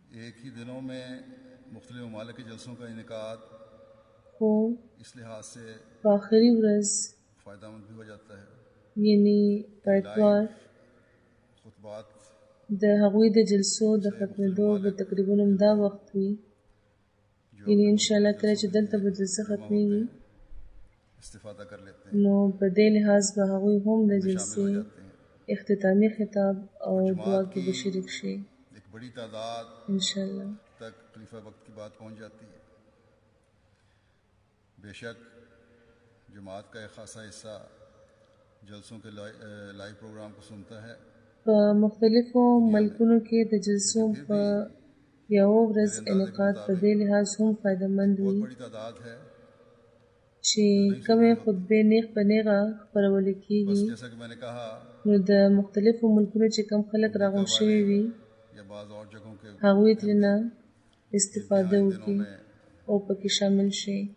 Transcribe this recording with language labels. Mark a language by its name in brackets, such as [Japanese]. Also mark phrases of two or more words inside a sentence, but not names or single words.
[Pashto] خو په آخري ورځ یعنی په اتوار د هغوی د جلسو د ختمېدو به تقریبا همدا وخت وي، یعنی انشاءالله کله چې دلته به جلسه ختمېږي نو په دې لحاظ به هغوی هم د جلسې اختتامی خطاب او دعا کې به شریک شي انشاءالله. [Urdu] تک خلیفہ وقت کی بات پہنچ جاتی ہے. بے شک جماعت کا ایک خاصا حصہ جلسوں کے لائیو پروگرام کو سنتا ہے. [Pashto] په مختلفو ملکونو کې د جلسو په یو ورځ انعقاد په دې لحاظ هم فایدهمند وي چې کومې خطبې نیغ په نیغه خپرول کېږي، نو د مختلفو ملکونو چې کم خلک راغونډ شوي وي هغوی ترېنه استفاده وکړي او پکې شامل شي.